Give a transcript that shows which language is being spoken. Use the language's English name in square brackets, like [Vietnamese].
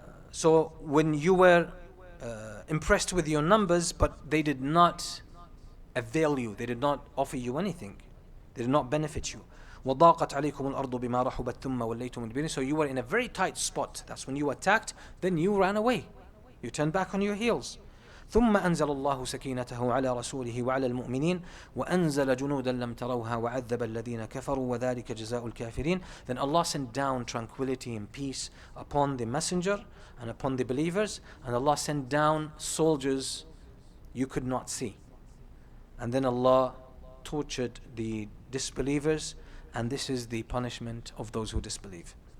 [English] So when you were impressed with your numbers, but they did not avail you, they did not offer you anything, they did not benefit you. [Arabic] وَضَاقَتْ عَلَيْكُمُ الْأَرْضُ بِمَا رَحُبَتْ ثُمَّ وَلَّيْتُمْ مُدْبِرِينَ. [English] So you were in a very tight spot. That's when you attacked, then you ran away. You turned back on your heels. [Arabic] ثم أنزل الله سكينته على رسوله وعلى المؤمنين وأنزل جنودا لم تروها وعذب الذين كفروا وذلك جزاء الكافرين. [English] Then Allah sent down tranquility and peace upon the messenger and upon the believers, and Allah sent down soldiers you could not see. And then Allah tortured the disbelievers, and this is the punishment of those who disbelieve.